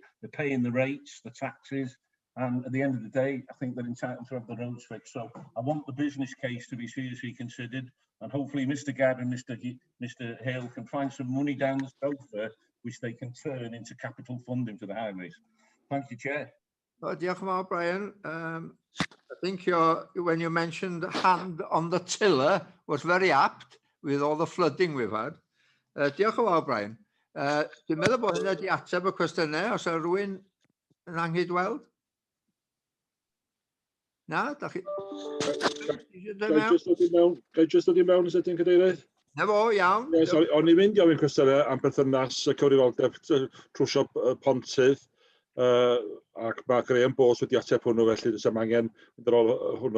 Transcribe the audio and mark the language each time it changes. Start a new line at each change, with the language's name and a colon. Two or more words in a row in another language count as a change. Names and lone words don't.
English: They're paying the rates, the taxes, and at the end of the day, I think they're entitled to have the roads fixed. So I want the business case to be seriously considered, and hopefully Mr. Gadd and Mr. Hale can find some money down the sofa, which they can turn into capital funding for the highways. Thank you, Chair.
Welsh: Oh, diolch yn fawr, Brian.
English: I think when you mentioned hand on the tiller was very apt, with all the flooding we've had.
Welsh: Diolch yn fawr, Brian. Dwi'n meddwl bod hynny wedi ateb y cwestiynau, os yw rhywun yn anghydweld? Na? Da chi... Ga i just dod i mewn, os ydyn cadeirydd? Na fo, iawn. Sorry, o'n i'n mynd i ofyn cwestiynau am berthynas y cyfrifoldeb trwsio pontydd, ac mae Graham Bowles wedi ateb hwnnw, felly does am angen mynd ar ôl hwnnw.